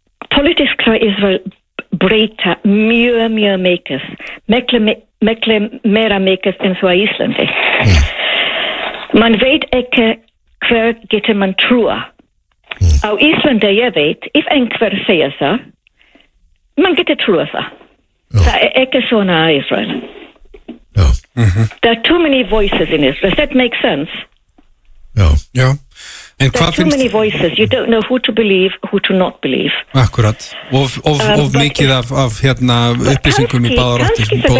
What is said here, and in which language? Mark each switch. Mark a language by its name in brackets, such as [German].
[Icelandic] Politiska Israel breyta mjög, mjög mikið, mikli meira mikið enn svo að Íslandi. Man veit ekki hver getur man trúa. Á Íslandi ég veit, if einhver segja það, man getur trúa það. Það ekki svona að Israel. [English] There are too many voices in Israel. Does that make sense? [Icelandic] Já. [English] And there are too many voices. You don't know who to believe, who to not believe. [Icelandic] Akkurat. Of mikið af hérna upplýsingum í báðar áttir.